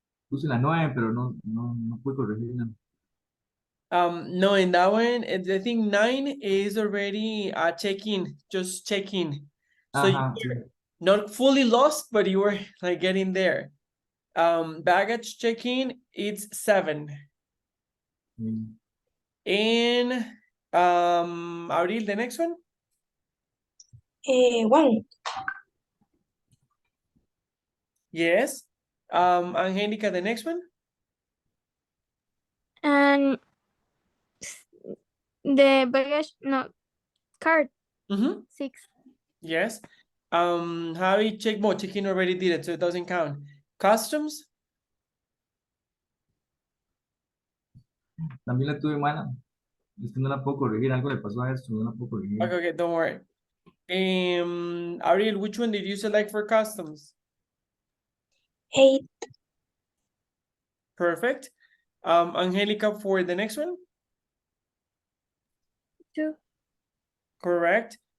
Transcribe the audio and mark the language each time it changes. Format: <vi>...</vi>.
<es>Puse la 9, pero no pude corregirla.</es> <en>No, in that one, I think 9 is already check-in, just check-in. So you</en> <es>Ajá, sí.</es> <en>were not fully lost, but you were like getting there. Baggage check-in, it's 7.</en> <es>Sí.</es> <en>And Abril, the next one? 1. Yes. Angelica, the next one? And the baggage, no, card, Mm-hmm. 6. Yes. Javi, check-in already did it, so it doesn't count. Customs?</en> <es>También la tuve mala. Es que no la puedo corregir. Algo le pasó a esto, no la puedo corregir.</es> <en>Okay, don't worry. Ariel, which one did you select for customs? 8. Perfect. Angelica, for the next one? 2. Correct.</en>